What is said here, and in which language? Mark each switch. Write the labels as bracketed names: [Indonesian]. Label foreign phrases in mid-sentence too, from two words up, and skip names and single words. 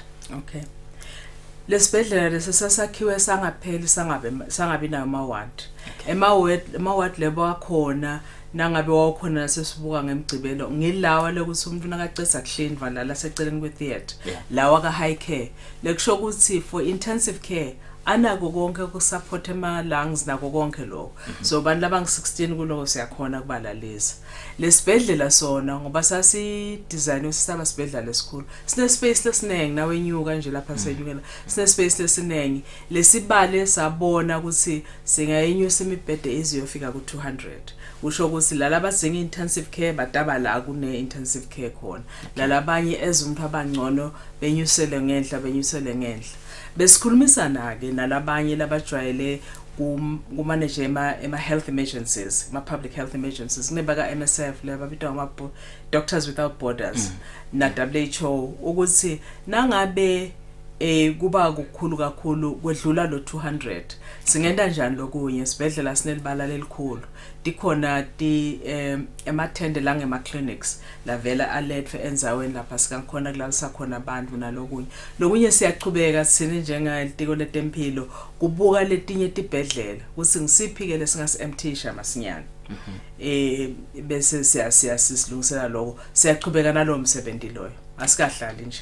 [Swati] okay lesibhedlela lesasakhiwe sangapheli sangabi nayo ama-ward ama-ward lebo akhona nangabe wakhona nasesibuka ngemgcibelo ngilawa lokuthi umuntu nakacesa kuhlinzwa la seceleni kwe-theatre lawa ka [English] high care [Swati] lekusho ukuthi [English] for intensive care [Swati] anako konke ukusupport ema-lungs nako konke lokho so bantu labang-16 kuloko siyakhona kubalalisa lesibhedlela sona ngoba sasi-design sisaba sibhedlela lesikhulu sine-space lesiningi nawe enyuka nje lapha senyukela sine-space lesiningi lesibale sabona ukuthi singayinyusa imibhede eziyofika ku-200 usho ukuthi lalaba singe [English] intensive care [Swati] badaba la kune [English] intensive care [Swati] khona lalabanye ezumuntu abangcono benyusele ngenhla besikhulumisana ke nalabanye labajwayele kumanage ema [English] health emergencies [Swati] ma [English] public health emergencies [Swati] kunebaka MSF laba bitwa ama Doctors Without Borders na WHO ukuthi nangabe kuba kukhulu kakhulu kwedlula lo 200 singenda njani lokunye sibedlela sinelibala lelikhulu dikhona emathende la ngema clinics lavela alethe enzaweni lapha sikakhona kulalisa khona abantu nalokunye siyachubeka sine njengaltiko letempilo kubuka letinye tibhedlela ukuthi ngisiphike lesingasi-emptisha masinyana bese siyasilungisela lokho siyachubeka nalo msebenzi loyo asikahlali nje